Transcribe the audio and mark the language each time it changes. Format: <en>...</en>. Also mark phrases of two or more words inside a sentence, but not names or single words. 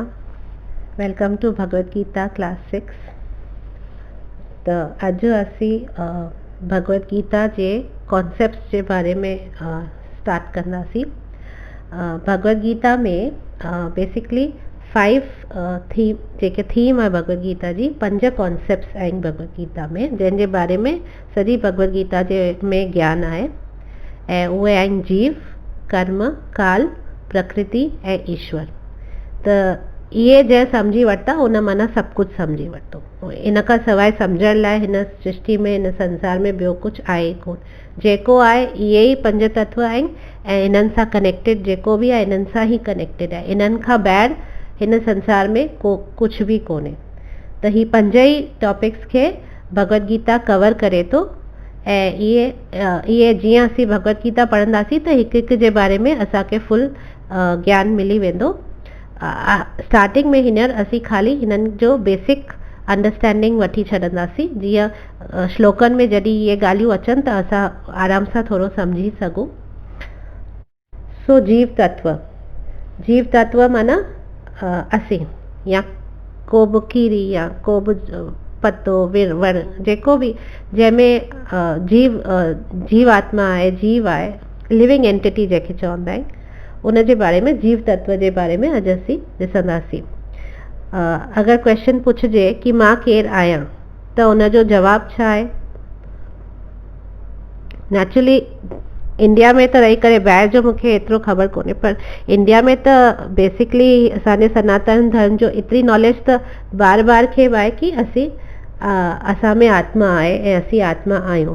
<en>Welcome to Bhagavad Gita class 6.</en> <sd>तो अज असी भगवद गीता के कॉन्सेप्ट्स</sd> <hi>के बारे में</hi> <sd>स्टार्ट कंदासीं।</sd> <hi>भगवद गीता में बेसिकली 5 थीम है भगवद गीता जी।</hi> <sd>5 कॉन्सेप्ट्स आहिनि भगवद गीता में, जंहिंजे बारे में सॼी भगवद गीता में ज्ञान आहे। ऐं उहे आहिनि जीव, कर्म, काल, प्रकृति ऐं ईश्वर। त इहे जंहिं सम्झी वरिता उन माना सभु कुझु सम्झी वरितो। इन खां सवाइ सम्झण लाइ हिन सृष्टि में, हिन संसार में ॿियो कुझु आहे कोन। जेको आहे इहे ई 5 तत्व आहिनि ऐं इन्हनि सां कनेक्टेड जेको बि आहे इन्हनि सां ई कनेक्टेड आहे। इन्हनि खां ॿाहिरि हिन संसार में कुझु बि कोन्हे। त ही 5 ई टॉपिक्स खे भगवद गीता कवर करे थो। ऐं इहे जीअं असीं भगवद गीता पढ़ंदासीं त हिकु हिकु जे बारे में असांखे फुल ज्ञान मिली वेंदो। स्टार्टिंग में हींअर असीं ख़ाली हिननि जो</sd> <en>basic understanding</en> <sd>वठी छॾंदासीं, जीअं श्लोकनि में जॾहिं इहे ॻाल्हियूं अचनि त असां आराम सां थोरो सम्झी सघूं। सो जीव तत्व माना असीं, या को बि कीड़ी या को बि पत्तो वण जेको बि जंहिंमें जीव आत्मा आहे, जीव आहे,</sd> <en>living entity</en> <sd>जंहिंखे चवंदा आहिनि, उन जे बारे में जीव तत्व जे बारे में अॼु असीं ॾिसंदासीं। अगरि क्वेश्चन पुछिजे कि मां केरु आहियां त उन जो जवाबु छा आहे? नेचुरली इंडिया में त रही करे ॿाहिरि जो मूंखे एतिरो ख़बर कोन्हे, पर इंडिया में त बेसिकली असांजे सनातन धर्म जो एतिरी नॉलेज त बार बार खे आहे कि असां में आत्मा आहे ऐं असीं आत्मा आहियूं।</sd>